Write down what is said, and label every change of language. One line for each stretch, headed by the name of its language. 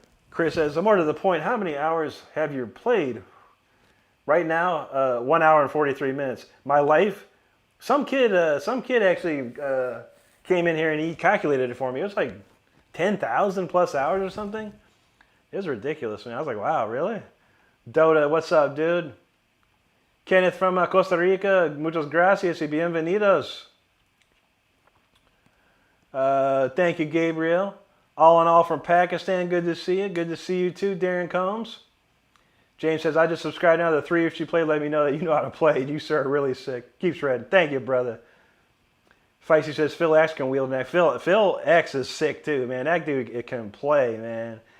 English: Chris says, more to the point, how many hours have you played? Right now, 1 hour and 43 minutes. My life, some kid actually came in here and he calculated it for me. It was like 10,000 plus hours or something. It was ridiculous, man. I was like, wow, really? Dota, what's up, dude? Kenneth from Costa Rica,
Spanish: muchas gracias y bienvenidos.
English: Thank you, Gabriel. All in all from Pakistan, good to see you. Good to see you too, Darren Combs. James says, I just subscribed now to the 3 if you play. Let me know that you know how to play. You, sir, are really sick. Keep shredding. Thank you, brother. Feisty says, Phil X can wield neck. Phil X is sick too, man. That dude can play, man.